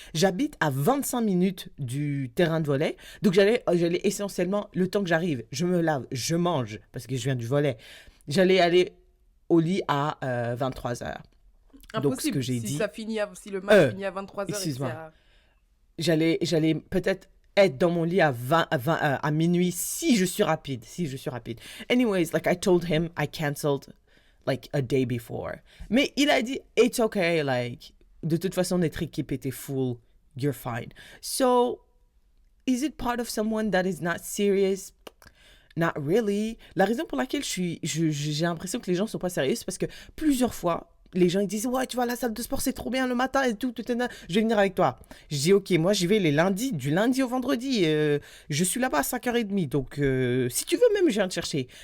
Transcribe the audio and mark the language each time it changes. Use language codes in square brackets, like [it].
[fr] J'habite à 25 minutes du terrain de volley. Donc, j'allais essentiellement, le temps que j'arrive, je me lave, je mange, parce que je viens du volley. J'allais aller au lit à 23 heures. Donc, ce que j'ai dit... Si le match finit à 23h, excuse-moi. J'allais peut-être être dans mon lit à minuit si je suis rapide. [en] Anyways, like I told him, I canceled like a day before. [fr] Mais il a dit, [en] it's okay, like, [fr] de toute façon, notre équipe était full, [en] you're fine. So, is it part of someone that is not serious? Not really. [fr] La raison pour laquelle j'ai l'impression que les gens sont pas sérieux, c'est parce que plusieurs fois, les gens ils disent, ouais, tu vas à la salle de sport, c'est trop bien le matin et tout, je vais venir avec toi. Je dis, ok, moi j'y vais les lundis, du lundi au vendredi, je suis là-bas à 5h30, donc si tu veux même, je viens te chercher.